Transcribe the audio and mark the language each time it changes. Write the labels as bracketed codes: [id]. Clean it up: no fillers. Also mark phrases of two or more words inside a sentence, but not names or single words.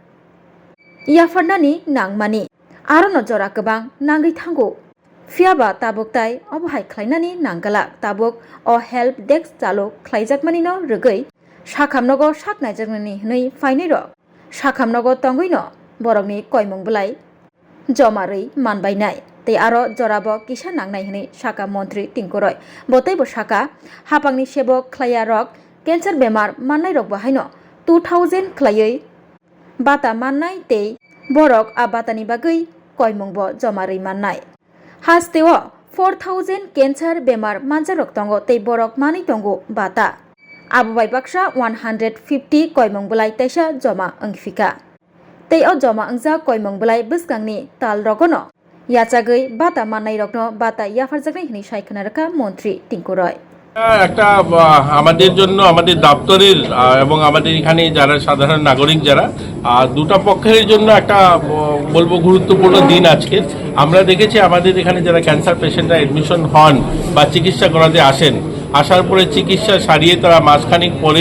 [trp] iafarnani nangmani arono jora kobang nangai thango fiaba taboktai obhai khlainani nanggala tabok o [en] help desk [trp] chalu khlaijakmani no rogei sakamnogo saknaijakmani hnei fainai rok sakamnogo tongoino borokni koimung bolai jomarei manbainai tei aro jorabo kisa nangnai hnei saka montri tingkuroi botaibo saka hapangni sebok khlaya rok कैंसर बेमार माननाय रक बाहायनो 2000 खलायै बाता माननाय तै बरक आ बातानि बागै कयमुंबो जमारै माननाय हास्तेओ 4000 कैंसर बेमार मानजा रक तंगो तै बरक मानै तंगो बाता आबुबाय बाक्सा 150 कयमुं बलाय तैसा जमा अंगफिका तै अ जमा अंगजा कयमुं बलाय बसगांनि ताल रगनो याचागै बाता माननाय रकनो बाता याफारजागनै हनि सायखना रखा मन्त्री टिंकुरय [bn] একটা আমাদের জন্য আমাদের দপ্তরের এবং আমাদের এখানে যারা সাধারণ নাগরিক যারা দুটো পক্ষের জন্য একটা বলবো গুরুত্বপূর্ণ দিন আজকে আমরা দেখেছি আমাদের এখানে যারা [en] cancer patients admission [bn] হন বা চিকিৎসা করাতে আসেন আসার পরে চিকিৎসা সারিয়ে তারা মাসখানেক পরে